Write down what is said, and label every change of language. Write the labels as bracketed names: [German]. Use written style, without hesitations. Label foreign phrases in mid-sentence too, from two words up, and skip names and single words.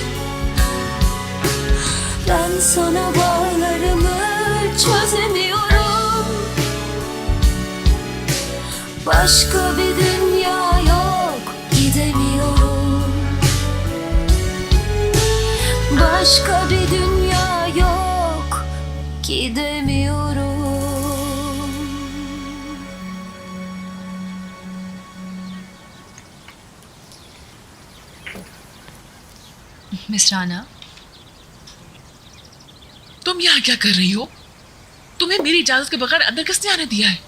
[Turkish] Ben sana bağlarımı çözemiyorum. Başka bir dünya yok, gidemiyorum. Başka bir dünya yok, gidemiyorum. [Hindi] मिस राना, तुम यहाँ क्या कर रही हो? तुम्हें मेरी इजाजत के बगैर अंदर किसने आने दिया है?